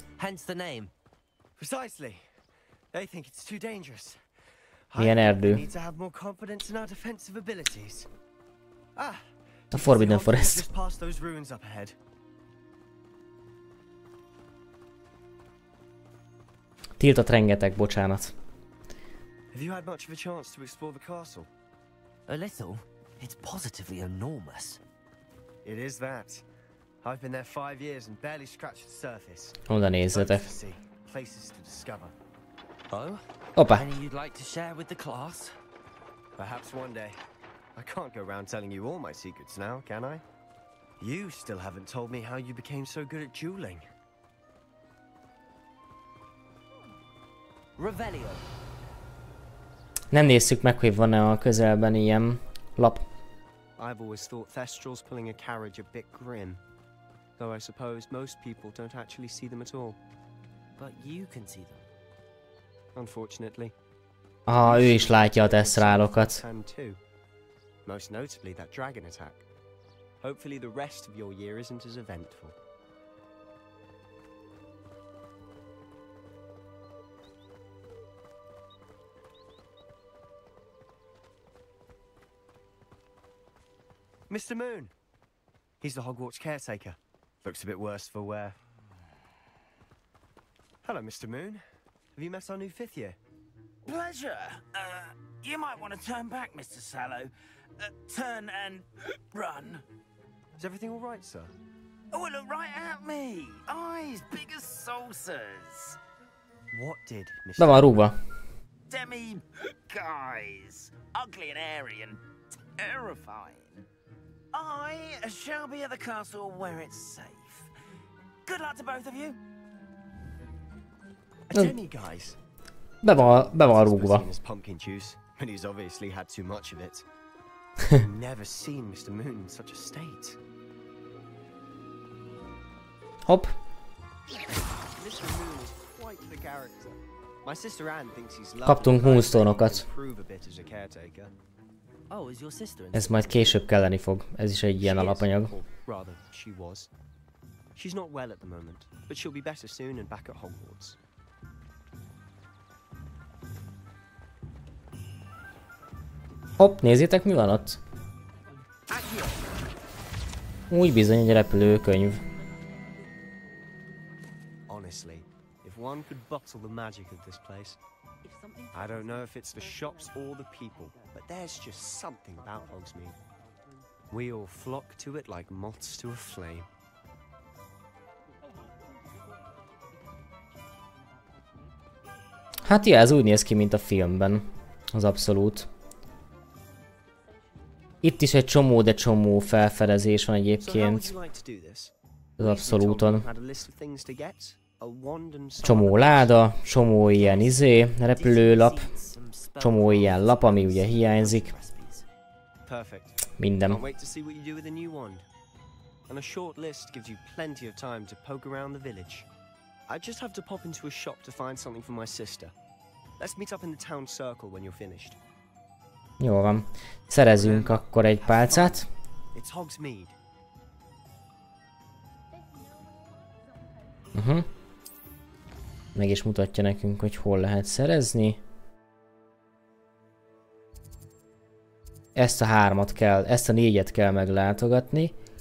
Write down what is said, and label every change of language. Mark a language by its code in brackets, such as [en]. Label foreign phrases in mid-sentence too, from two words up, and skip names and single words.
[hu] Milyen erdő? A Forbidden Forest. Tiltott rengeteg, bocsánat. [en] Have you had much of a chance to explore the castle? A little. It's positively enormous. It is that. I've been there 5 years and barely scratched the surface. [hu] Oda nézzetek. [en] Places to discover. Oh? [hu] Opa. [en] Any you'd like to share with the class? Perhaps one day. I can't go around telling you all my secrets now, can I? You still haven't told me how you became so good at dueling. Revelio. [hu] Nem nézzük meg, hogy van-e a közelben ilyen lap. [en] I've always thought Thestrals pulling a carriage a bit grim. Though I suppose most people don't actually see them at all. But you can see them. Unfortunately. [hu] Ah, ő is látja a Thestralokat. [en] Most notably that dragon attack. Hopefully the rest of your year isn't as eventful. Mr. Moon. He's the Hogwarts caretaker. Looks a bit worse for wear. Hello, Mr. Moon. Have you met our new 5th year? Pleasure. You might want to turn back, Mr. Sallow. Turn and run. Is everything all right, sir? Oh, look right at me. Eyes big as saucers. What did Mr. [hu] Be van rúgva. [en] Demi guys. Ugly and airy and terrifying. I shall be at the castle where it's safe. Good luck to both of you. A demi-guise. [hu] Be van rúgva. [en] Pumpkin juice, and he's obviously had too much of it. Never seen Mr. Moon in such a state. [hu] Hopp. [en] Mr. Moon is quite the character. My sister Anne thinks he's [hu] Kaptunk moonstone-okat. [en] improve a bit as a caretaker. [hu] Ez majd később kelleni fog. Ez is egy ilyen alapanyag. [en] Rather, she was. She's not well at the moment, but she'll be better soon and back at Hogwarts. [hu] Hopp, nézzétek, mi van ott? Úgy bizony egy repülőkönyv. [en] Honestly, if one could bottle the magic of this place. I don't know if it's the shops or the people, but there's just something about Hogsmeade. We all flock to it like moths to a flame. [hu] Hát ja, ez úgy néz ki, mint a filmben. Az abszolút. Itt is egy csomó, de csomó felfedezés van egyébként. Az abszolúton. Csomó láda, csomó ilyen repülőlap, csomó ilyen lap, ami ugye hiányzik. Minden. [en] And a short list gives you plenty of time to poke around the village. I just have to pop into a shop to find something for my sister. Let's meet up in the town circle when you're finished. [hu] Jó van. Szerezünk akkor egy pálcát. [en] It's Hogsmeade. [hu] Meg is mutatja nekünk, hogy hol lehet szerezni. Ezt a 3-at kell, ezt a 4-et kell meglátogatni.